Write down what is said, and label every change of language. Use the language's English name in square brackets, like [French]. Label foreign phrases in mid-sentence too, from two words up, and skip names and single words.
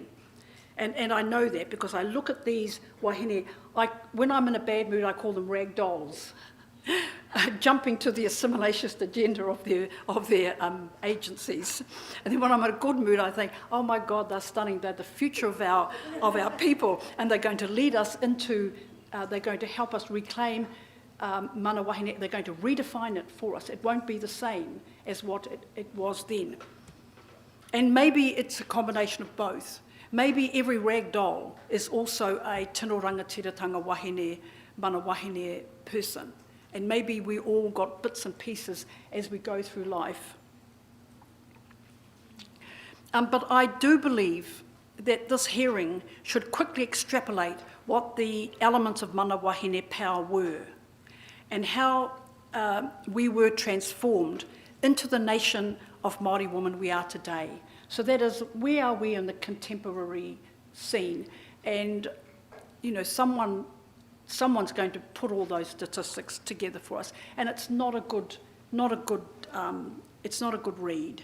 [English] And I know that because I look at these wahine, when I'm in a bad mood, I call them rag dolls, jumping to the assimilationist agenda of their agencies. And then when I'm in a good mood, I think, oh my God, they're stunning. They're the future of our people, and they're going to lead us into, they're going to help us reclaim [Māori] mana wahine. [English] They're going to redefine it for us. It won't be the same as what it was then. And maybe it's a combination of both. Maybe every rag doll is also a [Māori] tino rangatiratanga wahine, mana wahine [English] person. And maybe we all got bits and pieces as we go through life. But I do believe that this hearing should quickly extrapolate what the elements of [Māori] mana wahine [English] power were and how we were transformed into the nation of Māori women we are today. So that is, where are we in the contemporary scene? And, you know, someone's going to put all those statistics together for us, and it's not a good read.